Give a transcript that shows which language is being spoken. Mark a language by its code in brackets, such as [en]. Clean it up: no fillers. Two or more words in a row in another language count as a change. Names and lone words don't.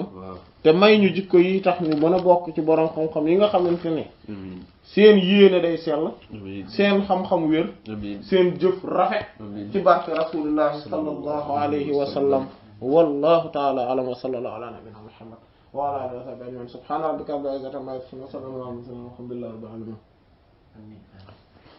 [wo] te may ñu jikko yi tax ñu mën a bokk ci borom xam-xam yi nga xamante ne. seen yéene day sell. seen xam-xam wér. seen jëf rafet. ci barke rasulillahi [ar] صلى الله عليه وسلم. والله تعالى أعلم وصلى الله على نبينا محمد وعلى آله وصحبه أجمعين سبحان ربك رب العزة عما يصفون وسلام على المرسلين والحمد لله رب العالمين.